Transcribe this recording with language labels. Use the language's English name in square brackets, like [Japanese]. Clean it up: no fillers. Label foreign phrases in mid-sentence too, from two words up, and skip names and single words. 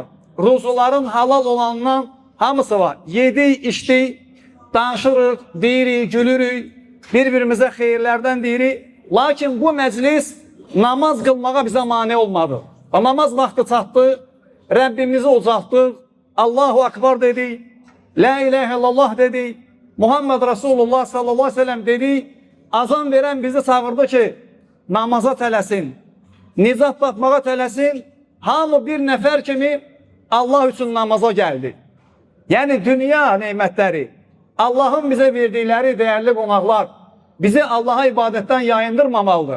[Azerbaijani] Ruzuların halal olanından hamısı var. Yedik, içdik, danışırıq, deyirik, gülürük, bir-birimizə xeyirlərdən deyirik. Lakin bu məclis namaz qılmağa bizə mane olmadı. Və namaz vaxtı çatdı, Rəbbimizi ucaltdıq, [Arabic] الله أكبر dedik, لا إله إلا الله dedik, محمد رسول الله صلى الله عليه وسلم dedik, [Azerbaijani] azan verən bizi çağırdı ki, namaza tələsin, nicat batmağa tələsin, hamı bir nəfər kimi Allah üçün namaza gəldi. Yəni dünya neymətləri, Allah'ın bizə verdikləri dəyərli qonaqlar, bizi Allah'a ibadətdən yayındırmamalıdır.